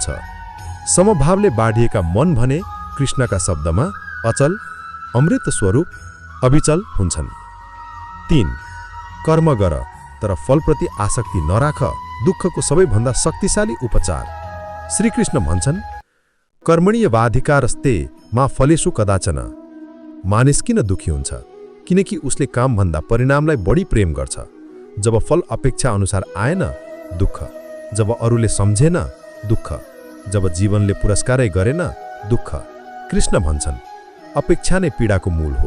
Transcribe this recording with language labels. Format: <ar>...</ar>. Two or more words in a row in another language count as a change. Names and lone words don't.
<ne>समभावले बाँडिएका मन भने कृष्णका शब्दमा अचल, अमृत स्वरूप, अविचल हुन्छन्। 3. कर्म गर तर फलप्रति आसक्ति नराख, दुःखको सबैभन्दा शक्तिशाली उपचार। श्रीकृष्ण भन्छन्</ne> <sa>कर्मण्येवाधिकारस्ते मा फलेषु कदाचन।</sa> <ne>मानिस किन दुखी हुन्छ? किनकि उसले कामभन्दा परिणामलाई बढी प्रेम गर्छ। जब फल अपेक्षा अनुसार आएन, दुःख। जब अरूले सम्झेन, दुःख। जब जीवनले पुरस्कारै गरेन, दुःख। कृष्ण भन्छन् अपेक्षा नै पीडाको मूल हो।</ne>